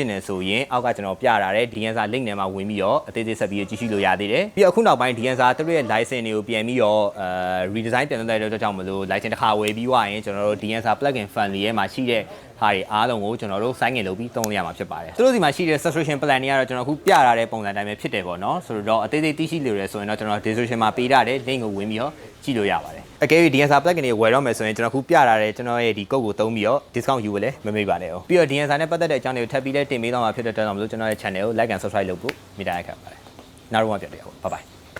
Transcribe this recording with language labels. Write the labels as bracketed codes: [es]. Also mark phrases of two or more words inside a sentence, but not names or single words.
[my] င်နေဆိုရင်အောက်ကကျွန်တော်ပြထားတဲ့ DNSA link ထဲမှာဝင်ပြီးတော့အသေးသေးဆက်ပြီးကြည့်ရှုလို့ရသေးတယ်ပြီးတော့အခုနောက်ပိုင်း DNSA သူတို့ရဲ့ license တွေကိုပြန်ပြီးတော့redesign ပြန်လုပ်လိုက်တဲ့အတွက်ကြောင့်မလို့ license တစ်ခါဝယ်ပြီးွားရင်ကျွန်တော်တို့ DNSA [en] plugin family [my] ရဲ့မှာရှိတဲ့ဟာတွေအားလုံးကိုကျွန်တော်တို့ sign in လုပ်ပြီးသုံးလို့ရမှာဖြစ်ပါတယ်သူတို့ဒီမှာရှိတဲ့ [en] subscription plan [my] တွေကတော့ကျွန်တော်အခုပြထားတဲ့ပုံစံတိုင်းပဲဖြစ်တယ်ပေါ့နော်ဆိုတော့အသေးသေးသိရှိလို့ရဆိုရင်တော့ကျွန်တော် description မှာပေးထားတဲ့ link ကိုဝင်ပြီးတော့ကြည့်လို့ရပါတယ်အကယ်၍ DNSA plugin တွေဝယ်တော့မယ်ဆိုရင်ကျွန်တော်အခုပြထားတဲ့ကျွန်တော်ရဲ့ဒီ code ကိုသုံးပြီးတော့ discount ယူဖို့လည်းမမေ့ပါနဲ့ပြီးတော့ DNSA နဲ့ပတ်သက်တဲ့အကြောင်းတွေကိုထပ်ပြီးလည်းတင်ပေးတော့မှာဖြစ်တဲ့အတွက်ကြောင့်မလို့ကျွန်တော်ရဲ့ channel ကို [en] like and subscribe [my] လုပ်ဖို့မေတ္တာရက်ခံပါတယ်နောက်တော့မှပြန်တွေ့အောင် [en] bye bye